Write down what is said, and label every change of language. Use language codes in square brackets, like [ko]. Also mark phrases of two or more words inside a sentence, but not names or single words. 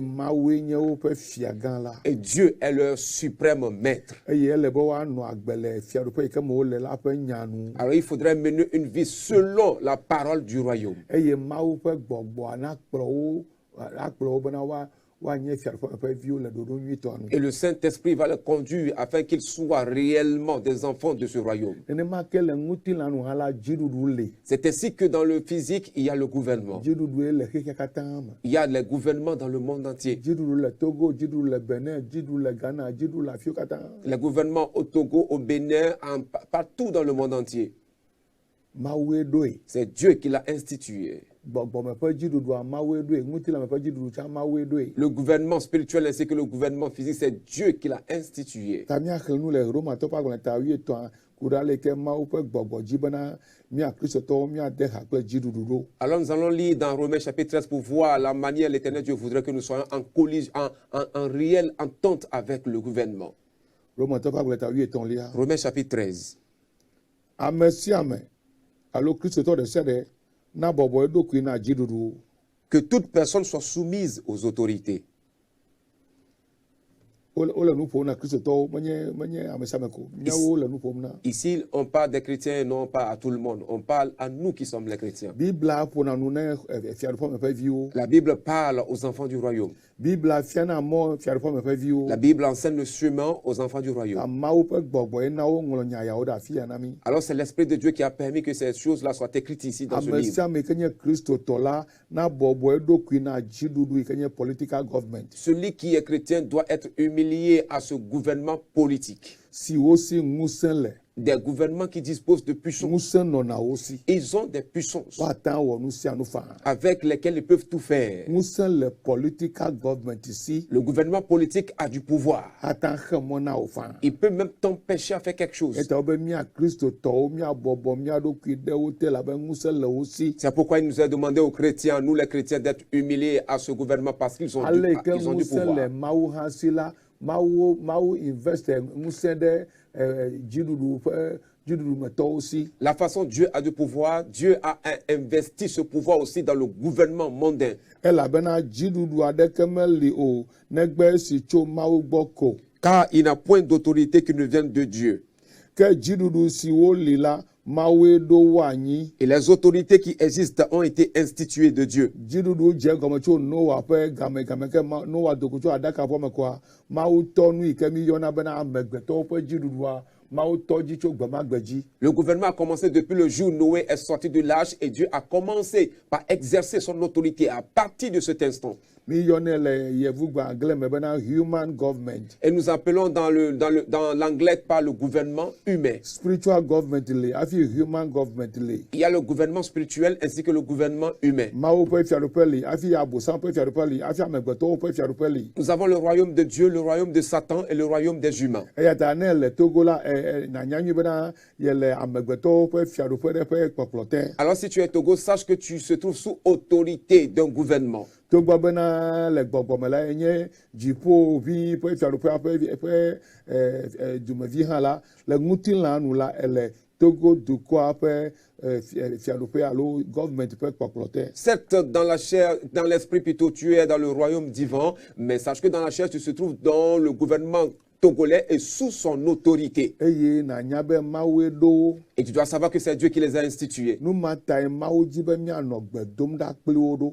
[fr] Et Dieu est leur suprême maître. Alors il faudrait mener une vie selon la parole du royaume. [ee] woanyɛ fiaɖuƒe ƒe viwo le ɖoɖo nyuitɔ nu. [fr] Et le Saint-Esprit va les conduire afin qu'ils soient réellement des enfants de ce royaume. [ee] Nenema ke le ŋutilã nu hã la dziɖuɖu li. [fr] C'est ainsi que dans le physique, il y a le gouvernement. [ee] Dziɖuɖue le xexea katã me. [fr] Il y a les gouvernements dans le monde entier. [ee] Dziɖuɖu le Togo, dziɖuɖu le Benin, dziɖuɖu le Ghana, dziɖuɖu le afiwo katã. [fr] Les gouvernements au Togo, au Bénin, partout dans le monde entier. [ee] Mawue ɖoe. [fr] C'est Dieu qui l'a institué. [ee] Gbɔgbɔme ƒe dziɖuɖua Mawue ɖoe. Ŋutilãme ƒe dziɖuɖu tsã Mawue ɖoe. [fr] Le gouvernement spirituel ainsi que le gouvernement physique, c'est Dieu qui l'a institué. [ee] Ta míaxlẽ nu le Romatɔwo ƒe agbalẽ ta 13 ku ɖa le ke Mawu ƒe gbɔgbɔ dzi bena mía kristotɔwo míade ha kple dziɖuɖu ɖo. [fr] Alors nous allons lire dans Romains chapitre 13 pour voir la manière l'Éternel Dieu voudrait que nous soyons en collision, en réelle entente avec le gouvernement. [ee] Romatɔwo ƒe agbalẽ ta 13 lia. [fr] Romains chapitre 13. [ee] Ame sia ame alo kristotɔ ɖe sia ɖe na bɔbɔ eɖokui na dziɖuɖu. [fr] Que toute personne soit soumise aux autorités. [ee] Wole nu ƒom na kristotɔwo menye ame sia ame ko. Míawo le nu ƒom na. [fr] Ici, on parle des chrétiens et non pas à tout le monde. On parle à nous qui sommes les chrétiens. [ee] Bibla ƒona nu ne fiaɖuƒe me ƒe viwo. [fr] La Bible parle aux enfants du royaume. [ee] Bibla fiana mɔ fiaɖuƒe me ƒe viwo. [fr] La Bible enseigne le chemin aux enfants du royaume. [ee] Mawu ƒe gbɔgbɔ ye na woŋlɔ nya yawo ɖe afi ya na mí. [fr] Alors c'est l'Esprit de Dieu qui a permis que ces choses-là soient écrites ici dans ce [ee] Ame [fr] livre. [ee] sia ame ke nye kristotɔ la na bɔbɔ eɖokui na dziɖuɖu yi ke nye [en] political government. [fr] Celui qui est chrétien doit être humilié à ce gouvernement politique. [ee] Si wosi ŋusẽ le. [fr] Des gouvernements qui disposent de puissance. [ee] Ŋusẽ nɔna wo si. [fr] Ils ont des puissances [ee] Woata wɔ nu sia nu faa. [fr] avec lesquelles ils peuvent tout faire. [ee] Ŋusẽ le [en] political government [ee] si. [fr] Le gouvernement politique a du pouvoir. [ee] Ata xe mɔ na wo faa. [fr] Il peut même t'empêcher à faire quelque chose. [ee] Eta wo be mía kristotɔwo míabɔbɔ mía ɖokui ɖe wo te labe ŋusẽ le wo si. [fr] C'est pourquoi il nous a demandé aux chrétiens, nous les chrétiens, d'être humiliés à ce gouvernement parce qu'ils ont, [ee] Ale ke [fr] ils ont du [ee] ŋusẽ le [fr] pouvoir. [ee] Mawu hã si la Mawu invest ŋusẽ ɖe dziɖuɖu me tɔwo si. [fr] La façon Dieu a du pouvoir, Dieu a investi ce pouvoir aussi dans le gouvernement mondain. [ee] Elabena dziɖuɖu aɖeke meli o negbe si tso Mawu gbɔ ko. [fr] Car il n'a point d'autorité qui ne vienne de Dieu. [ee] Ke dziɖuɖu siwo li la Mawue ɖo wo anyi. [fr] Et les autorités qui existent ont été instituées de Dieu. [ee] Dziɖuɖu dze gɔme tso Noa ƒe game ke Noa do go tso aɖaka ƒe me koa Mawu tɔ nu yi ke mi yɔna bena amegbetɔwo ƒe dziɖuɖua Mawu tɔ dzi tso gbemagbe dzi. [fr] Le gouvernement a commencé depuis le jour où Noé est sorti de l'arche et Dieu a commencé par exercer son autorité à partir de cet instant. [ee] Mi yɔnɛ le yevugba anglais me bena [en] human government. [fr] Et nous appelons dans l'anglais par le gouvernement humain. [en] Spiritual government [ee] li afi [en] human government [ee] li. [fr] Il y a le gouvernement spirituel ainsi que le gouvernement humain. [ee] Mawu ƒe fiaɖuƒe li afi abosam ƒe fiaɖuƒe li afi amegbetɔwo ƒe fiaɖuƒe li. [fr] Nous avons le royaume de Dieu, le royaume de Satan et le royaume des humains. [ee] Eya ta ne le Togo la nanya nyui bena yele amegbetɔwo ƒe fiaɖuƒe ɖe ƒe kpɔkplɔ te. [fr] Alors si tu es Togo, sache que tu se trouves sous autorité d'un gouvernement. [ee] Togbɔ bena le gbɔgbɔme la enye dziƒovi ƒe fiaɖuƒea ƒe dumevi hã la le ŋutilã nu la ele Togo dukɔa ƒe fiaɖuƒe alo government ƒe kpɔkplɔ te. [fr] Certes, dans la chair, dans l'esprit plutôt, tu es dans le royaume divin, mais sache que dans la chair, tu te trouves dans le gouvernement togolais et sous son autorité. [ee] Eye nanya be Mawue ɖo. [fr] Et tu dois savoir que c'est Dieu qui les a institués. [ee] Nu ma tae Mawu dzi be míanɔ gbe dom ɖa kpli wo ɖo.